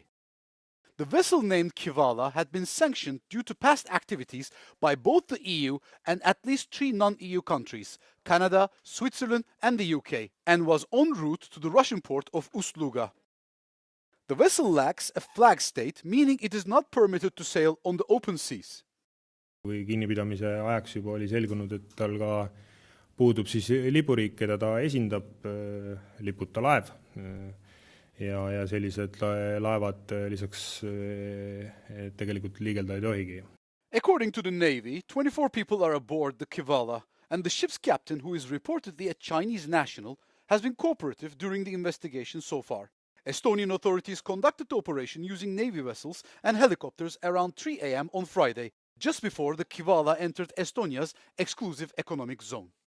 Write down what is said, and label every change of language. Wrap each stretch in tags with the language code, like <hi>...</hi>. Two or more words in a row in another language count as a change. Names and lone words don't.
<en>The vessel named Kivala had been sanctioned due to past activities by both the EU and at least 3 non-EU countries, Canada, Switzerland and the UK, and was en route to the Russian port of Ust-Luga. The vessel lacks a flag state, meaning it is not permitted to sail on the open seas.</en> <et>Kui kinnipidamise ajaks juba oli selgunud, et tal ka puudub siis lipuriik, keda ta esindab, liputa laev. Ja sellised laevad lisaks tegelikult liigelda ei tohigi.</et> <en>According to the Navy, 24 people are aboard the Kivala, and the ship's captain, who is reportedly a Chinese national, has been cooperative during the investigation so far. Estonian authorities conducted the operation using Navy vessels and helicopters around 3 a.m. on Friday, just before the Kivala entered Estonia's exclusive economic zone.</en>